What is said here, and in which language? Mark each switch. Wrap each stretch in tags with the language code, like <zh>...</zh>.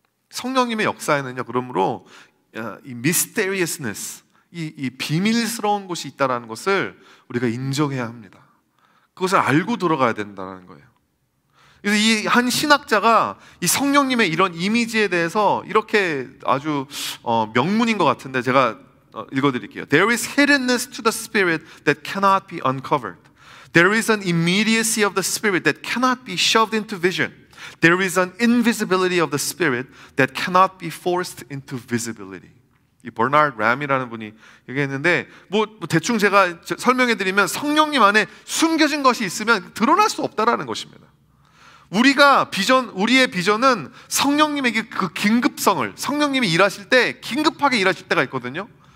<ko>성령님의 역사에는요, 그러므로 이 mysteriousness, 이 비밀스러운 것이 있다는 것을 우리가 인정해야 합니다. 그것을 알고 들어가야 된다는 거예요. 그래서 이 한 신학자가 이 성령님의 이런 이미지에 대해서 이렇게 아주 명문인 것 같은데 제가 읽어드릴게요.</ko> <en>There is hiddenness to the Spirit that cannot be uncovered. There is an immediacy of the Spirit that cannot be shoved into vision. There is an invisibility of the Spirit that cannot be forced into visibility.</en> <ko>이 버나드 램이라는 분이 얘기했는데, 대충 제가 설명해드리면, 성령님 안에 숨겨진 것이 있으면 드러날 수 없다라는 것입니다. 우리의 비전은 성령님에게 그 긴급성을, 성령님이 일하실 때 긴급하게 일하실 때가 있거든요.</ko>